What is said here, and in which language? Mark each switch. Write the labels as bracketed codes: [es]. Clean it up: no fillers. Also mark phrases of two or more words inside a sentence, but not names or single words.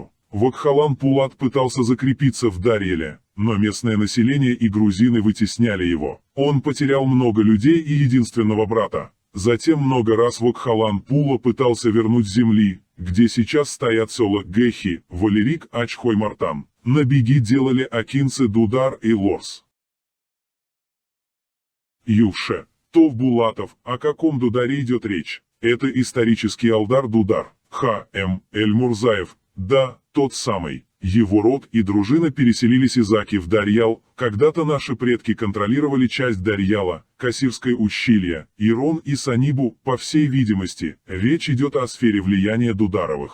[ru] Вакхалан Пулат пытался закрепиться в Дарьеле, но местное население и грузины вытесняли его. Он потерял много людей и единственного брата. Затем много раз Вакхалан Пула пытался вернуть земли, где сейчас стоят села Гехи, Валерик, Ачхой-Мартан. На беги делали акинцы Дудар и Лорс. Юше. Тов Булатов, о каком Дударе идет речь? Это исторический Алдар Дудар, Х.М. Эль-Мурзаев, да, тот самый. Его род и дружина переселились из Аки в Дарьял, когда-то наши предки контролировали часть Дарьяла, Кассирское ущелье, Ирон и Санибу, по всей видимости, речь идет о сфере влияния Дударовых.